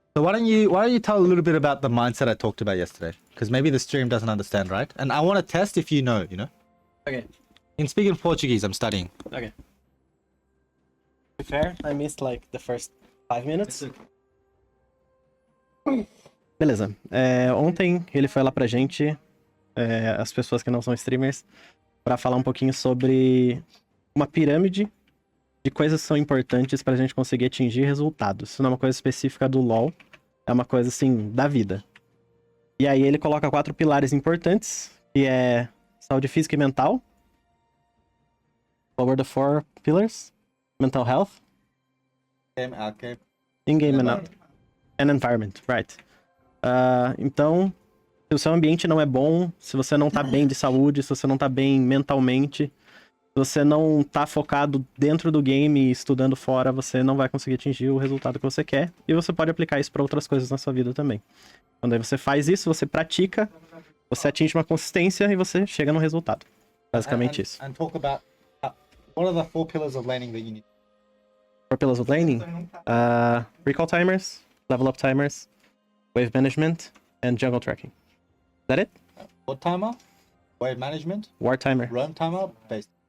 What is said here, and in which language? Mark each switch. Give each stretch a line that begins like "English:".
English: So why don't you tell a little bit about the mindset I talked about yesterday? Because maybe the stream doesn't understand, right? And I want to test if you know, you know? Okay. In speaking Portuguese, I'm studying. Okay. To be fair, I missed like the first 5 minutes.
Portuguese: Beleza. Ontem ele foi lá pra gente, as pessoas que não são streamers, pra falar um pouquinho sobre uma pirâmide de coisas que são importantes pra gente conseguir atingir resultados. Isso não é uma coisa específica do LoL, é uma coisa assim, da vida. E aí ele coloca 4 pilares importantes, que é saúde física e mental.
English: What were the 4 pillars? Mental health. In-game and out. And environment, right. Então,
Portuguese: Se o seu ambiente não é bom, se você não tá bem de saúde, se você não tá bem mentalmente, se você não tá focado dentro do game e estudando fora, você não vai conseguir atingir o resultado que você quer. E você pode aplicar isso para outras coisas na sua vida também. Quando aí você faz isso, você pratica, você atinge uma consistência e você chega no resultado. Basicamente isso.
English: And talk about what are the 4 pillars of laning that you need? 4 pillars of laning. Recall timers, level up timers, wave management, and jungle tracking. Is that it? What timer? Wave management? War timer. Roam timer? Base.